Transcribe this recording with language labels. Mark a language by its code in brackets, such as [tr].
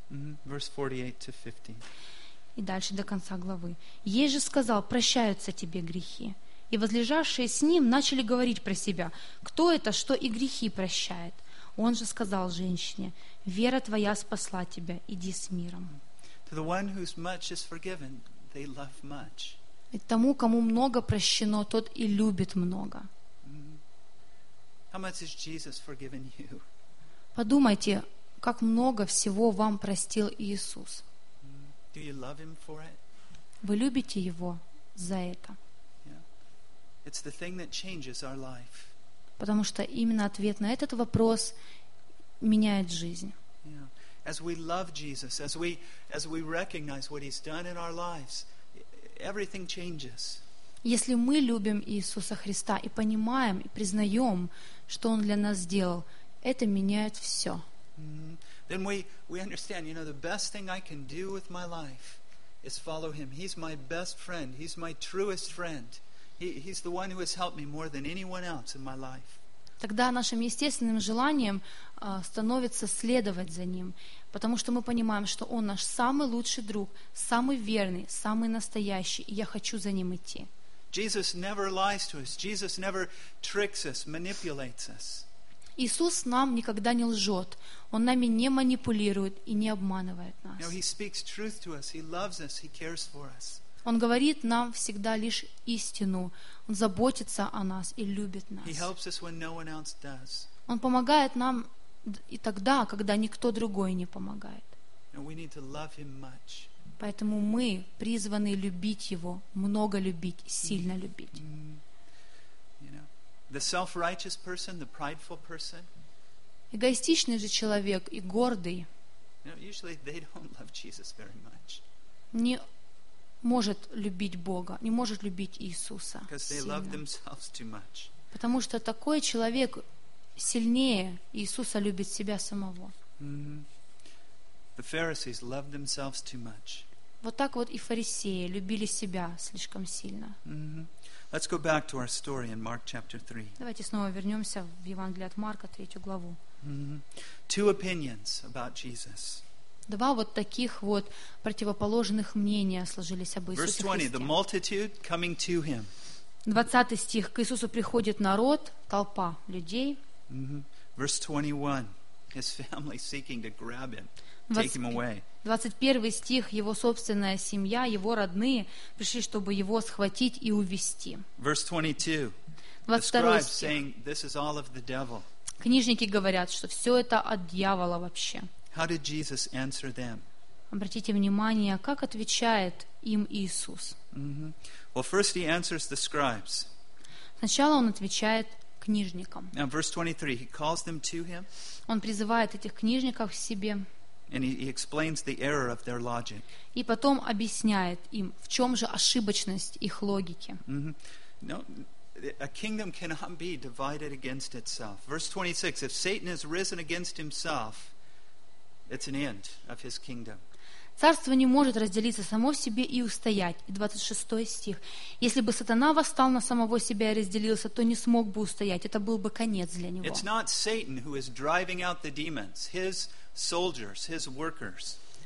[en] Verse 48-50. [ru] И дальше до конца главы. Ей же сказал, прощаются тебе грехи. И возлежавшие с ним начали говорить про себя, кто это, что и грехи прощает. Он же сказал женщине, вера твоя спасла тебя, иди с миром. [en] To the one whose much is forgiven, they love much. [ru] И тому, кому много прощено, тот и любит много. [en] How much has Jesus forgiven you? [ru] Подумайте, как много всего вам простил Иисус. [en] Do you love him for it? [ru] Вы любите его за это? [en] Yeah. It's the thing that changes our life. [ru] Потому что именно ответ на этот вопрос меняет жизнь. [en] As we love Jesus, as we recognize what He's done in our lives, everything changes. [ru] Если мы любим Иисуса Христа и понимаем и признаем, что Он для нас сделал, это меняет все. [en] Then we understand. You know, the best thing I can do with my life is follow Him. He's my best friend. He's my truest friend. He's the one who has helped me more than anyone else in my life. [ru] Тогда нашим естественным желанием становится следовать за Ним, потому что мы понимаем, что Он наш самый лучший друг, самый верный, самый настоящий, и я хочу за Ним идти. [en] Jesus never lies to us. Jesus never tricks us, manipulates us. [ru] Иисус нам никогда не лжет. Он нами не манипулирует и не обманывает нас. [en] You know, He speaks truth to us. He loves us. He cares for us. [ru] Он говорит нам всегда лишь истину. Он заботится о нас и любит нас. [en] He helps us when no one else does. [ru] Он помогает нам и тогда, когда никто другой не помогает. [en] And we need to love him much. [ru] Поэтому мы призваны любить Его, много любить, сильно любить. [en] You know, the self-righteous person, the prideful person, [ru] эгоистичный же человек и гордый, [en] Usually they don't love Jesus very much. [ru] Не может любить Бога, не может любить Иисуса. [en] Because they love themselves too much. [ru] Потому что такой человек сильнее Иисуса любит себя самого. [en] Mm-hmm. The Pharisees love themselves too much. [ru] Вот так вот и фарисеи любили себя слишком сильно. Mm-hmm. [en] Let's go back to our story in Mark chapter 3. [ru] Давайте снова вернемся в Евангелие от Марка, третью главу. [en] Mm-hmm. Two opinions about Jesus. [ru] Два вот таких вот противоположных мнения сложились об Иисусе Христе. [en] Verse 20, the multitude coming to him. [ru] 20 стих. К Иисусу приходит народ, толпа людей. [en] Mm-hmm. Verse 21, his family seeking to grab him, take him away. [ru] 21 стих. Его собственная семья, его родные пришли, чтобы его схватить и увести. [en] Verse 22. [ru] 22 стих. [en] The scribes saying, this is all of the devil. [ru] Книжники говорят, что все это от дьявола вообще. [en] How did Jesus answer them? [ru] Обратите внимание, как отвечает им Иисус. [en] Mm-hmm. Well, first he answers the scribes. [ru] Сначала он отвечает книжникам. [en] Now, verse 23, he calls them to him. [ru] Он призывает этих книжников к себе. [en] And he explains the error of their logic. [ru] И потом объясняет им, в чем же ошибочность их логики. [en] Mm-hmm. No, a kingdom cannot be divided against itself. Verse 26, if Satan has risen against himself, it's an end of his kingdom. [ru] Царство не может разделиться само в себе и устоять. 26 стих. Если бы сатана восстал на самого себя и разделился, то не смог бы устоять. Это был бы конец для него. [en] It's not Satan who is driving out the demons, his soldiers, his workers.